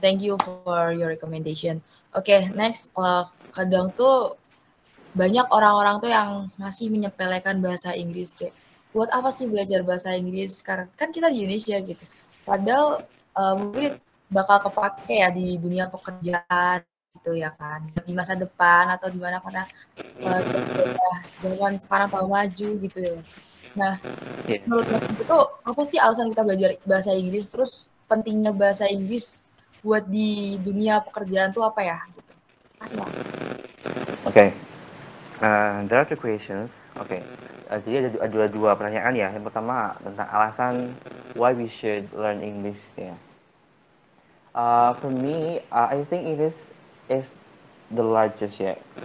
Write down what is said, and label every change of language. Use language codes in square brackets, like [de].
[en] Thank you for your recommendation. [id] Oke, next. Kadang tuh banyak orang-orang tuh yang masih menyepelekan bahasa Inggris. Kayak, buat apa sih belajar bahasa Inggris? Karena kan kita di Indonesia gitu. Padahal mungkin bakal kepake ya di dunia pekerjaan gitu ya kan. Di masa depan atau di mana, karena zaman sekarang tahu maju gitu ya. Nah, [en] Yeah. [id] menurut Mas itu apa sih alasan kita belajar bahasa Inggris? Terus pentingnya bahasa Inggris buat di dunia pekerjaan tuh apa ya? Gitu. Masih Mas. [en] Okay. There are two questions. Okay. [id] Jadi ada dua pertanyaan ya. Yang pertama tentang alasan [en] why we should learn English [id] ya. [en] For me, I think English is the largest, yeah.